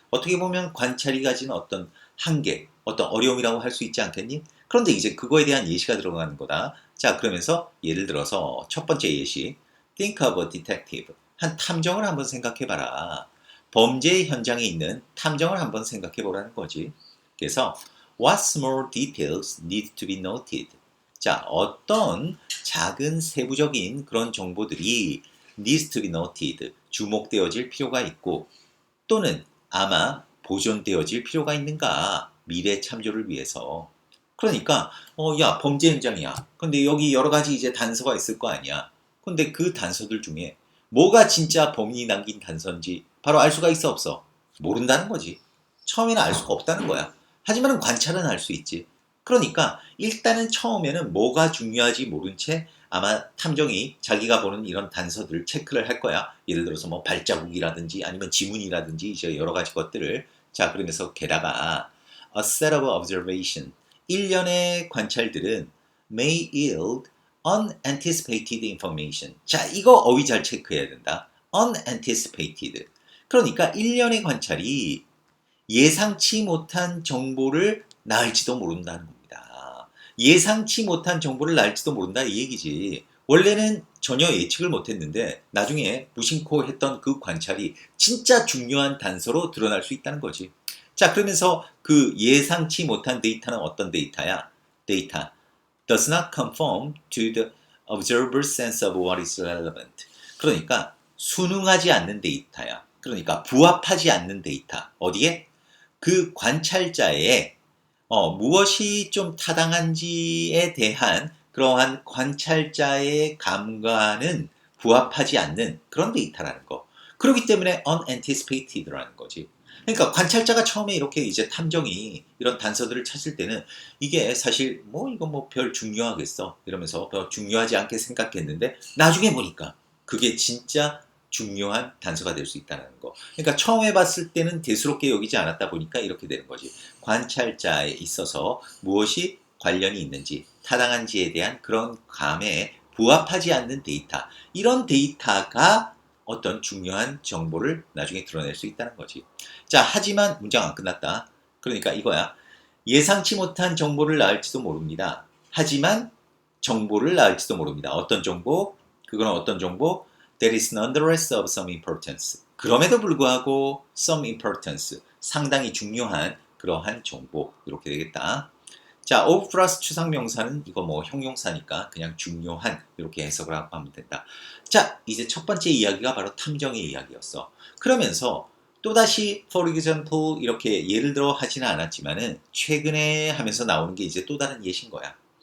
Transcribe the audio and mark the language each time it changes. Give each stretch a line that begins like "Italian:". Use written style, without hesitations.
Korean: 어떻게 보면 관찰이 가진 어떤 한계, 어떤 어려움이라고 할 수 있지 않겠니? 그런데 이제 그거에 대한 예시가 들어가는 거다. 자, 그러면서 예를 들어서 첫 번째 예시.
English: Think of a detective.
Korean: 한 탐정을 한번 생각해봐라. 범죄 현장에 있는 탐정을 한번 생각해보라는 거지. 그래서
English: What small details need to be noted?
Korean: 자, 어떤 작은 세부적인 그런 정보들이
English: needs to be noted,
Korean: 주목되어질 필요가 있고 또는 아마 보존되어질 필요가 있는가? 미래 참조를 위해서. 그러니까 야, 범죄 현장이야. 근데 여기 여러 가지 이제 단서가 있을 거 아니야. 근데 그 단서들 중에 뭐가 진짜 범인이 남긴 단서인지 바로 알 수가 있어, 없어? 모른다는 거지. 처음에는 알 수가 없다는 거야. 하지만 관찰은 할 수 있지. 그러니까 일단은 처음에는 뭐가 중요하지 모른 채 아마 탐정이 자기가 보는 이런 단서들을 체크를 할 거야. 예를 들어서 뭐 발자국이라든지 아니면 지문이라든지 이제 여러 가지 것들을. 자, 그러면서 게다가
English: a set of observation,
Korean: 일련의 관찰들은
English: may yield unanticipated information.
Korean: 자, 이거 어휘 잘 체크해야 된다.
English: unanticipated.
Korean: 그러니까 일련의 관찰이 예상치 못한 정보를 낳을지도 모른다는 겁니다. 예상치 못한 정보를 낳을지도 모른다 이 얘기지. 원래는 전혀 예측을 못했는데 나중에 무심코 했던 그 관찰이 진짜 중요한 단서로 드러날 수 있다는 거지. 자, 그러면서 그 예상치 못한 데이터는 어떤 데이터야?
English: 데이터 does not conform to the observer's sense of what is relevant.
Korean: 그러니까 순응하지 않는 데이터야. 그러니까 부합하지 않는 데이터. 어디에? 그 관찰자의 무엇이 좀 타당한지에 대한 그러한 관찰자의 감과는 부합하지 않는 그런 데이터라는 거. 그렇기 때문에 unanticipated라는 거지. 그러니까 관찰자가 처음에 이렇게 이제 탐정이 이런 단서들을 찾을 때는 이게 사실 뭐 이거 뭐 별 중요하겠어 이러면서 별 중요하지 않게 생각했는데 나중에 보니까 그게 진짜 중요한 단서가 될 수 있다는 거. 그러니까 처음에 봤을 때는 대수롭게 여기지 않았다 보니까 이렇게 되는 거지. 관찰자에 있어서 무엇이 관련이 있는지, 타당한지에 대한 그런 감에 부합하지 않는 데이터. 이런 데이터가 어떤 중요한 정보를 나중에 드러낼 수 있다는 거지. 자, 하지만 문장 안 끝났다. 그러니까 이거야. 예상치 못한 정보를 낳을지도 모릅니다. 하지만 정보를 낳을지도 모릅니다. 어떤 정보? 그건 어떤 정보?
English: That is nonetheless of some importance.
Korean: 그럼에도 불구하고
English: some importance,
Korean: 상당히 중요한 그러한 정보 이렇게 되겠다. 자, of 플러스 추상명사는 이거 뭐 형용사니까 그냥 중요한 이렇게 해석을 하면 된다. 자, 이제 첫 번째 이야기가 바로 탐정의 이야기였어. 그러면서 또다시
English: for example
Korean: 이렇게 예를 들어 하지는 않았지만은 최근에 하면서 나오는 게 이제 또 다른 예시인 거야.